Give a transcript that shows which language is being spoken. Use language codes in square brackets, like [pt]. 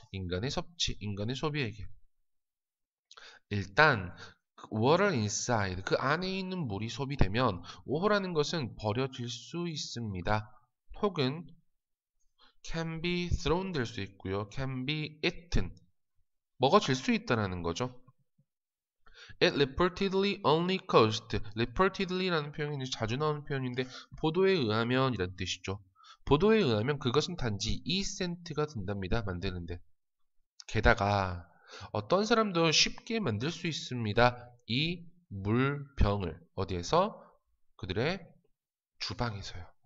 [ko] 인간의 섭취, 인간의 소비에게. 일단 [en] water inside, [ko] 그 안에 있는 물이 소비되면 5호라는 것은 버려질 수 있습니다. 혹은 [en] can be thrown [ko] 될 수 있고요. [en] can be eaten, [ko] 먹어질 수 있다는 거죠. [en] It reportedly only cost. [ko] reportedly라는 표현이 자주 나오는 표현인데 보도에 의하면 이란 뜻이죠. 보도에 의하면 그것은 단지 2센트가 든답니다. 만드는데. 게다가 어떤 사람도 쉽게 만들 수 있습니다. 이 물병을 어디에서? 그들의 주방에서요.